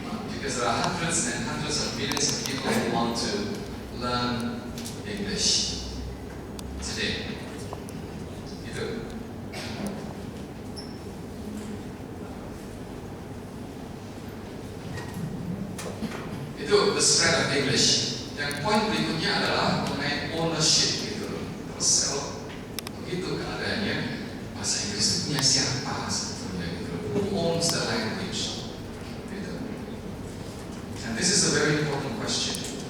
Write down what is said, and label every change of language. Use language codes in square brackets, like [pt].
[en] Because there are hundreds and hundreds of millions of people who want to learn English today. [id] Itu [en] the spread of English. [id] Yang poin berikutnya adalah mengenai ownership gitu loh. Terus kalau begitu keadaannya, bahasa Inggris itu punya siapa sebetulnya gitu loh? [en] Who owns the language? [id] Gitu. [en] And this is a very important question.